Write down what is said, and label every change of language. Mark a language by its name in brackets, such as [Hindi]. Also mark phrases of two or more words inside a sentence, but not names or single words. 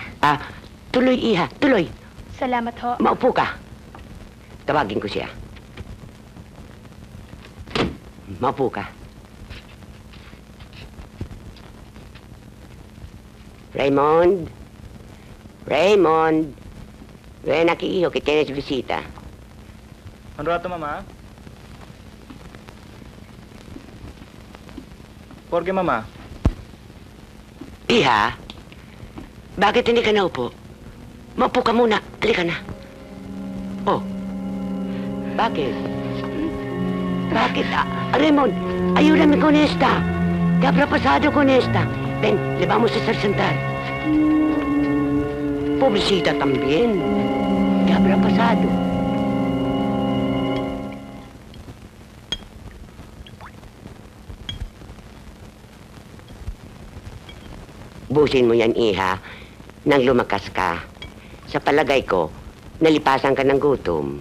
[Filipino] Tuloy, Iha. Tuloy. Salamat ho. Maupo ka. Tawagin ko siya. Maupo ka. Raymond? Raymond? [Spanish] Ven aquí, hijo, que tienes visita. Un rato, mamá. ¿Por qué, mamá? [Filipino] Iha? Bakit hindi ka naupo? Maupo ka muna. Halika na. Oh. Bakit? Bakit? [Spanish] Raymond, ayúdame con esta. ¿Qué habrá pasado con esta? Ven, le vamos a hacer sentar. Pobrecita también. ¿Qué habrá pasado? [Filipino] Busin mo yan, Iha, nang lumakas ka. Sa palagay ko, nalipasan ka ng gutom.